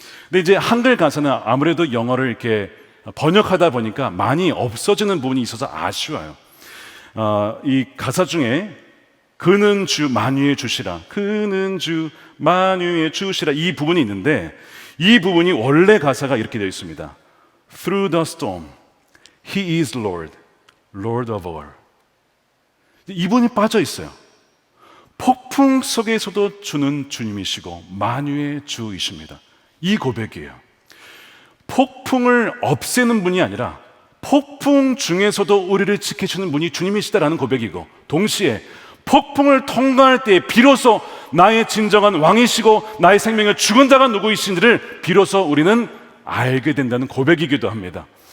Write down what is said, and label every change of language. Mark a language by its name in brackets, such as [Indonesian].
[Korean] 근데 이제 한글 가사는 아무래도 영어를 이렇게 번역하다 보니까 많이 없어지는 부분이 있어서 아쉬워요. 이 가사 중에 그는 주 만유의 주시라, 그는 주 만유의 주시라, 이 부분이 있는데 이 부분이 원래 가사가 이렇게 되어 있습니다. [English] Through the storm, He is Lord, Lord of all. [Korean] 이 부분이 빠져 있어요. 폭풍 속에서도 주는 주님이시고 만유의 주이십니다. 이 고백이에요. 폭풍을 없애는 분이 아니라 폭풍 중에서도 우리를 지켜주는 분이 주님이시다라는 고백이고, 동시에 폭풍을 통과할 때 비로소 나의 진정한 왕이시고 나의 생명을 죽은 자가 누구이신지를 비로소 우리는 알게 된다는 고백이기도 합니다.